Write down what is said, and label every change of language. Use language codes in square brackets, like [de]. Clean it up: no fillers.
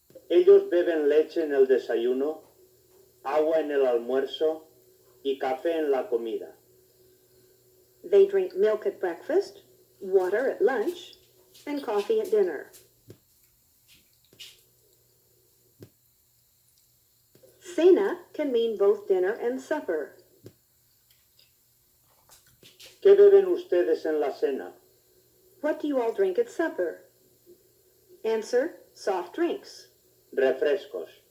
[es] Ellos beben leche en el desayuno, agua en el almuerzo y café en la comida. [en] They drink milk at breakfast, water at lunch, and coffee at dinner. Cena can mean both dinner and supper. [es] ¿Qué beben ustedes en la cena? [en] What do you all drink at supper? Answer, soft drinks. [es] Refrescos.